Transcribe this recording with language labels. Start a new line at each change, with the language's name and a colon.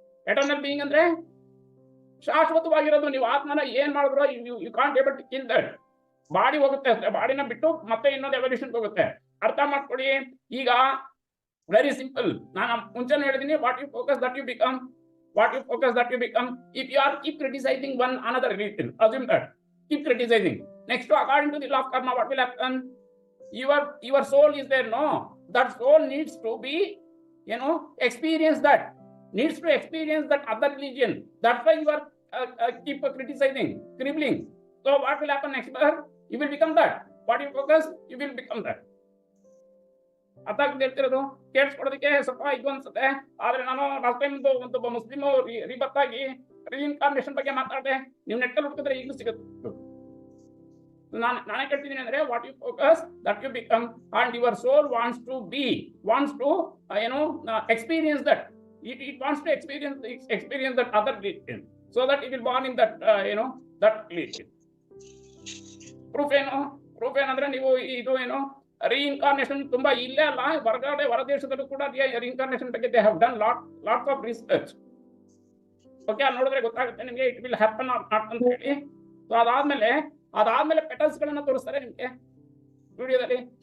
Kannada: Eternal being ಅಂದ್ರೆ ಶಾಶ್ವತವಾಗಿರೋದು. ನೀವು ಆತ್ಮನ ಏನ್ ಮಾಡಿದ್ರು
English: You can't able to kill that.
Kannada: Body ಹೋಗುತ್ತೆ ಅಷ್ಟೇ, ಬಾಡಿನ ಬಿಟ್ಟು ಮತ್ತೆ ಇನ್ನೊಂದು ಎವಲ್ಯೂಷನ್ ಹೋಗುತ್ತೆ. ಅರ್ಥ ಮಾಡ್ಕೊಳ್ಳಿ. ಈಗ ವೆರಿ ಸಿಂಪಲ್, ನಾನು ಮುಂಚೆನೇ ಹೇಳಿದೀನಿ,
English: What you focus that you become. What you focus that you become. If you are keep criticizing one another religion, assume that keep criticizing. Next, according to the law of karma, what will happen? Your soul is there, no? That soul needs to be, experience that. Needs to experience that other religion. That's why you are keep criticizing, cribbling. So what will happen next? You will become that. What you focus, you will become that.
Kannada: ಅರ್ಥ ಆಗ್ತಿರೋದು? ಕೇಳಿಸ್ಕೊಡೋದಕ್ಕೆ ಸ್ವಲ್ಪ ಇದು ಅನ್ಸುತ್ತೆ. ಆದ್ರೆ ನಾನು last time ಒಂದು Muslim rebirth ಆಗಿ reincarnation ಬಗ್ಗೆ ಮಾತಾಡಿದೆ. ನೀವು ನೆಟ್ಟಲ್ಲಿ ಹುಡುಕಿದ್ರೆ ಈಗಲೂ ಸಿಗುತ್ತೆ. ನಾನೇ ಕೇಳ್ತಿದ್ದೀನಿ ಅಂದ್ರೆ
English: What you focus that you become. And your soul wants to experience that. It wants to experience that other religion, so that it will born in that that religion.
Kannada: Proof ಏನಂದ್ರೆ ನೀವು ಇದು ರೀಇನ್ಕಾರ್ನೇಷನ್ ತುಂಬಾ ಇಲ್ಲೇ ಅಲ್ಲ, ಹೊರಗಡೆ ಹೊರದೇಶದಲ್ಲೂ ಕೂಡ reincarnation ಬಗ್ಗೆ
English: They have done lots of research.
Kannada: Okay, ಅಲ್ಲಿ ನೋಡಿದ್ರೆ ಗೊತ್ತಾಗುತ್ತೆ ನಿಮಗೆ
English: it will happen or not
Kannada: ಅಂತ ಹೇಳಿ. ಸೊ ಅದಾದ್ಮೇಲೆ ಪೆಟಲ್ಸ್ ಗಳನ್ನ ತೋರಿಸ್ತಾರೆ ನಿಮ್ಗೆ ವಿಡಿಯೋದಲ್ಲಿ.